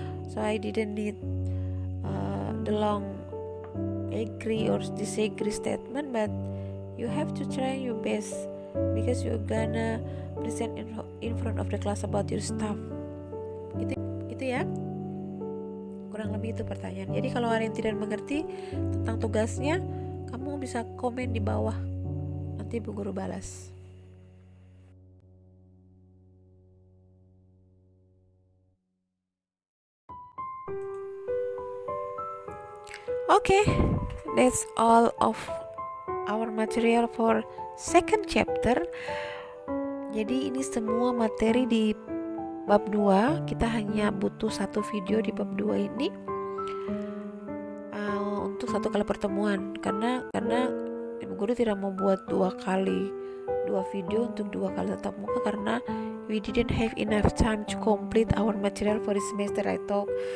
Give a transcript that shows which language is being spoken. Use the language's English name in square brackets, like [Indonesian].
[English] So I didn't need the long agree or disagree statement, but you have to try your best because you're gonna present in front of the class about your stuff. [Indonesian] Gitu ya, kurang lebih itu pertanyaan. Jadi kalau ada yang tidak mengerti tentang tugasnya, kamu bisa komen di bawah, nanti Bu Guru balas. [English] Okay, that's all of our material for second chapter. [Indonesian] Jadi ini semua materi di bab 2. Kita hanya butuh 1 video di bab 2 ini untuk 1 kali pertemuan. Karena Ibu Guru tidak mau buat 2 video untuk 2 kali tatap muka, karena [English] we didn't have enough time to complete our material for this semester, I thought.